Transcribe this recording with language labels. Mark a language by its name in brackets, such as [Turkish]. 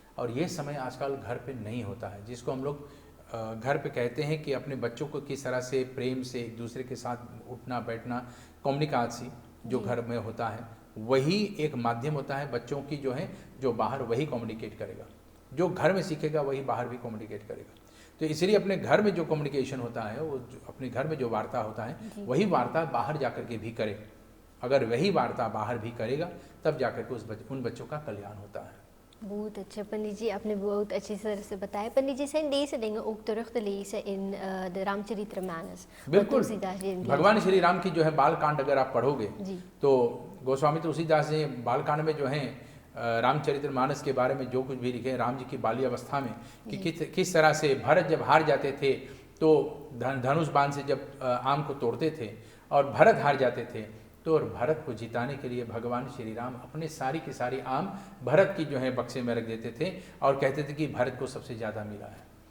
[Hindi] और ये समय आजकल घर पे नहीं होता है, जिसको हम लोग घर पे कहते हैं कि अपने बच्चों को किस तरह से प्रेम से एक दूसरे के साथ उठना बैठना, कम्युनिकेशन जो घर में होता है वही एक माध्यम होता है बच्चों की जो है, जो बाहर वही कम्युनिकेट करेगा, जो घर में सीखेगा वही बाहर भी कम्युनिकेट करेगा। तो इसलिए अपने घर में जो कम्युनिकेशन होता है, वो अपने घर में जो वार्ता होता है वही वार्ता बाहर जाकर के भी करे। अगर वही वार्ता बाहर भी करेगा तब जाकर के उन बच्चों का कल्याण होता है। बहुत अच्छा पंडित जी, आपने बहुत अच्छी तरह से बताया। [Dutch] पंडित जी, zijn deze dingen ook terug te lezen in de रामचरितमानस? [Hindi] बिल्कुल, भगवान श्री राम की जो है बाल कांड अगर आप पढ़ोगे तो गोस्वामी तुलसीदास जी बाल कांड में जो है रामचरितमानस के बारे में जो कुछ भी लिखे राम जी की बाल्य अवस्था में कि किस तरह से भरत जब हार जाते थे तो धनुष बाण से जब आम को तोड़ते थे और भरत हार जाते थे तो और भरत को जिताने के लिए भगवान श्री राम अपने सारी की सारी आम भरत की जो है बक्से में रख देते थे और कहते थे कि भरत को सबसे ज़्यादा मिला है।